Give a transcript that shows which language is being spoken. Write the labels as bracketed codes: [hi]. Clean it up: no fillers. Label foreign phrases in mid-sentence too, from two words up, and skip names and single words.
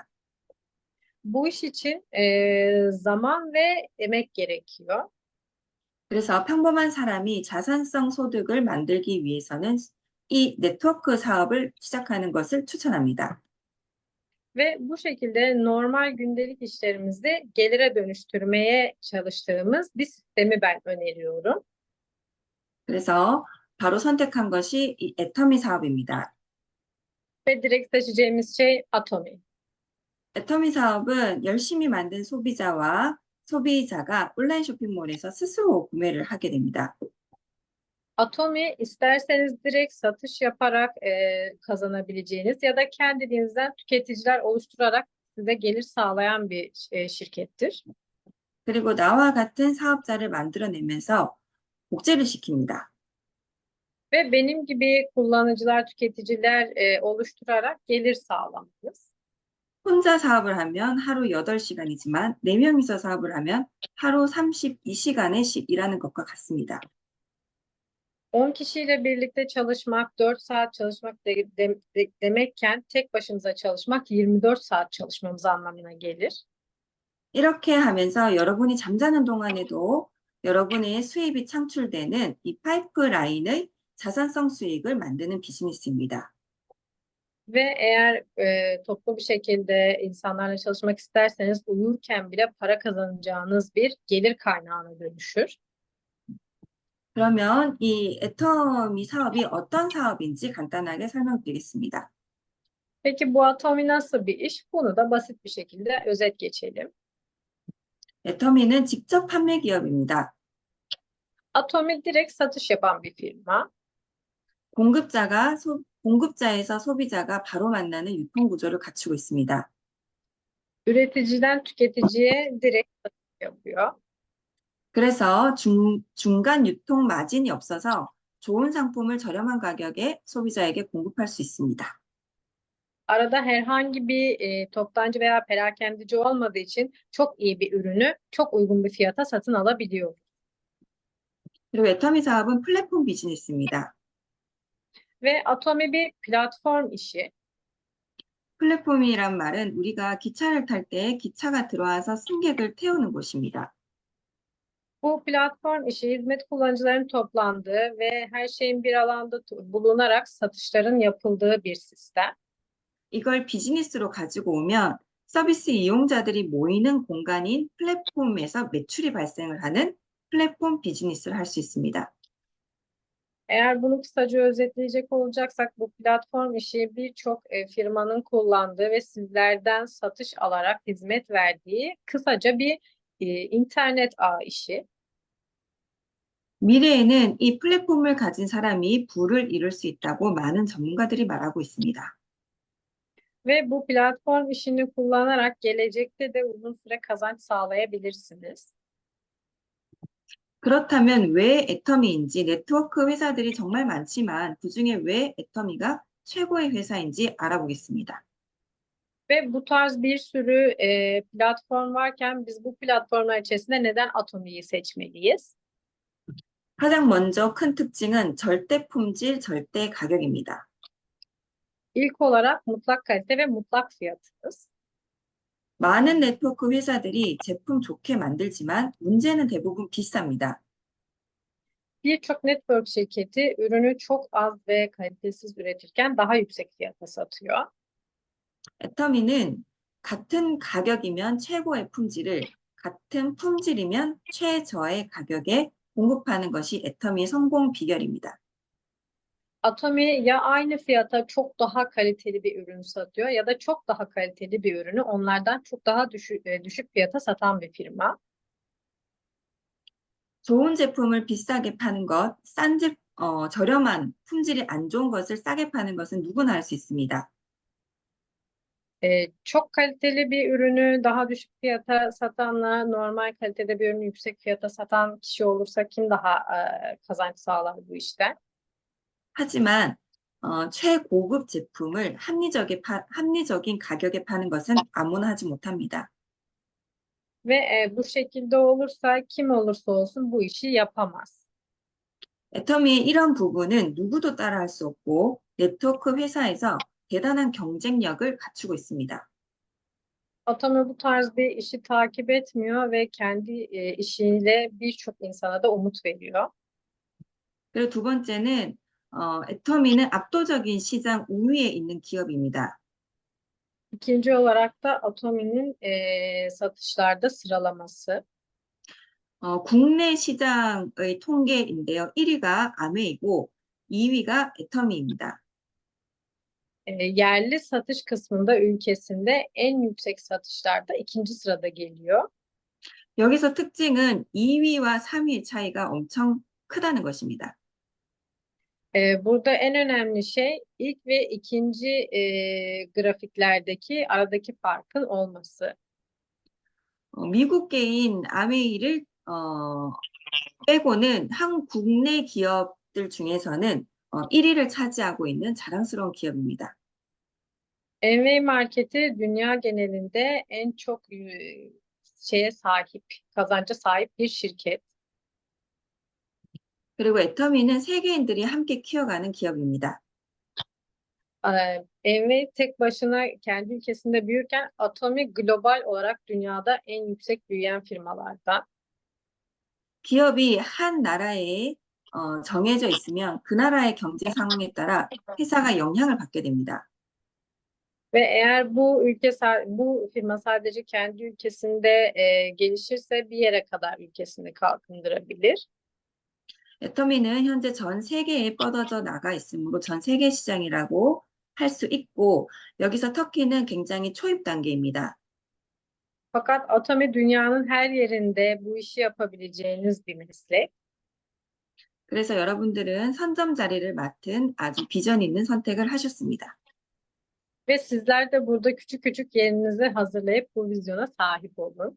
[tr] Bu iş için zaman ve emek gerekiyor. [ko] 그래서 평범한 사람이 자산성 소득을 만들기 위해서는 이 네트워크 사업을 시작하는 것을 추천합니다. [tr] Ve bu şekilde normal gündelik işlerimizi gelire dönüştürmeye çalıştığımız bir sistemi ben öneriyorum. [ko] 그래서 바로 선택한 것이 이 애터미 사업입니다. [tr] Ve direkt seçeceğimiz şey Atomi. [ko] 애터미 사업은 열심히 만든 소비자가 온라인 쇼핑몰에서 스스로 구매를 하게 됩니다. [tr] Atomi isterseniz direkt satış yaparak kazanabileceğiniz ya da kendinizden tüketiciler oluşturarak size gelir sağlayan bir şirkettir. [ko] 그리고 나와 같은 사업자를 만들어내면서 복제를 시킵니다. [tr] Ve benim gibi kullanıcılar, tüketiciler oluşturarak gelir sağlamanız. [ko] 혼자 사업을 하면 하루 8시간이지만 4명이서 사업을 하면 하루 32시간을 일하는 것과 같습니다. [tr] 10 kişiyle birlikte çalışmak, 4 saat çalışmak demekken tek başımıza çalışmak 24 saat çalışmamız anlamına gelir. [ko] 이렇게 하면서 여러분이 잠자는 동안에도 여러분의 수입이 창출되는 이 파이프라인의 자산성 수익을 만드는 비즈니스입니다. [tr] Ve eğer toplu bir şekilde insanlarla çalışmak isterseniz uyurken bile para kazanacağınız bir gelir kaynağına dönüşür. [ko] 그러면 이 애터미 사업이 어떤 사업인지 간단하게 설명드리겠습니다. [tr] Peki bu Atomi nasıl bir iş? Bunu da basit bir şekilde özet geçelim. [ko] 애터미는 직접 판매 기업입니다. [tr] Atomi direkt satış yapan bir firma. [ko] 공급자에서 소비자가 바로 만나는 유통 구조를 갖추고 있습니다. [tr] Üreticiden tüketiciye direkt satış yapıyor. [ko] 그래서 중간 유통 마진이 없어서 좋은 상품을 저렴한 가격에 소비자에게 공급할 수 있습니다. [tr] Arada herhangi bir toptancı veya perakendeci olmadığı için çok iyi bir ürünü çok uygun bir fiyata satın alabiliyor. [ko] 그리고 애터미 사업은 플랫폼 비즈니스입니다. [tr] Ve Atomi bir platform işi. [ko] 플랫폼이란 말은 우리가 기차를 탈 때 기차가 들어와서 승객을 태우는 곳입니다. [tr] Bu platform işi hizmet kullanıcıların toplandığı ve her şeyin bir alanda bulunarak satışların yapıldığı bir sistem. [ko] 이걸 비즈니스로 가지고 오면 서비스 이용자들이 모이는 공간인 플랫폼에서 매출이 발생을 하는 플랫폼 비즈니스를 할 수 있습니다. [tr] Eğer bunu kısaca özetleyecek olacaksak bu platform işi birçok firmanın kullandığı ve sizlerden satış alarak hizmet verdiği kısaca bir internet ağ işi. [ko] 미래에는 이 플랫폼을 가진 사람이 부를 이룰 수 있다고 많은 전문가들이 말하고 있습니다. [tr] Ve bu platform işini kullanarak gelecekte de uzun süre kazanç sağlayabilirsiniz. [ko] 그렇다면 왜 애터미인지 네트워크 회사들이 정말 많지만 그중에 왜 애터미가 최고의 회사인지 알아보겠습니다. [tr] Ve bu tarz bir sürü platform varken biz bu platformlar içerisinde neden Atomi'yi seçmeliyiz? [ko] 가장 먼저 큰 특징은 절대 품질, 절대 가격입니다. [tr] İlk olarak mutlak kalite ve mutlak fiyatımız. [ko] 많은 네트워크 회사들이 제품 좋게 만들지만 문제는 대부분 비쌉니다. [tr] Birçok network şirketi ürünü çok az ve kalitesiz üretirken daha yüksek fiyata satıyor. [ko] 애터미는 같은 가격이면 최고의 품질을, 같은 품질이면 최저의 가격에 공급하는 것이 애터미의 성공 비결입니다. [tr] Atomi ya aynı fiyata çok daha kaliteli bir ürün satıyor ya da çok daha kaliteli bir ürünü onlardan çok daha düşük fiyata satan bir firma. [ko] 좋은 제품을 비싸게 파는 것, 저렴한 품질이 안 좋은 것을 싸게 파는 것은 누구나 할 수 있습니다. [tr] Çok kaliteli bir ürünü daha düşük fiyata satanla normal kalitede bir ürünü yüksek fiyata satan kişi olursa kim daha kazanç sağlar bu işte? [ko] 하지만 최고급 제품을 합리적인 가격에 파는 것은 아무나 하지 못합니다. [tr] Ve bu şekilde olursa kim olursa olsun bu işi yapamaz. [ko] 애터미의 이런 부분은 누구도 따라할 수 없고 네트워크 회사에서 대단한 경쟁력을 갖추고 있습니다. [tr] Atomi bu tarz bir işi takip etmiyor ve kendi işiyle birçok insana da umut veriyor. [ko] 그리고 두 번째는 애터미는 압도적인 시장 우위에 있는 기업입니다. [tr] İkinci olarak da Atomi'nin satışlarda sıralaması. [ko] 국내 시장의 통계인데요. 1위가 아메이고 2위가 애터미입니다. [tr] Yerli satış kısmında ülkesinde en yüksek satışlarda ikinci sırada geliyor. [ko] 여기서 특징은 2위와 3위의 차이가 엄청 크다는 것입니다. [tr] Burada en önemli şey ilk ve ikinci grafiklerdeki aradaki farkın olması. [ko] 미국계인 아메이를 빼고는 국내 기업들 중에서는 1위를 차지하고 있는 자랑스러운 기업입니다. [tr] Amway marketi dünya genelinde en çok kazanca sahip bir şirket. [ko] 그리고 애터미는 세계인들이 함께 키워가는 기업입니다. [tr] Amway tek başına kendi ülkesinde büyürken Atomi global olarak dünyada en yüksek büyüyen firmalardan. [ko] 기업이 한 나라에 정해져 있으면 그 나라의 경제 상황에 따라 회사가 영향을 받게 됩니다. [tr] Ve eğer bu firma sadece kendi ülkesinde gelişirse bir yere kadar ülkesini kalkındırabilir. [ko] 애터미는 현재 전 세계에 뻗어져 나가 있으므로 전 세계 시장이라고 할 수 있고, 여기서 터키는 굉장히 초입 단계입니다. [tr] Fakat Atomi dünyanın her yerinde bu işi yapabileceğiniz bir meslek. [ko] 그래서 여러분들은 선점 자리를 맡은 아주 비전 있는 선택을 하셨습니다. [tr] Ve sizler de burada küçük küçük yerinizi hazırlayıp bu vizyona sahip olun.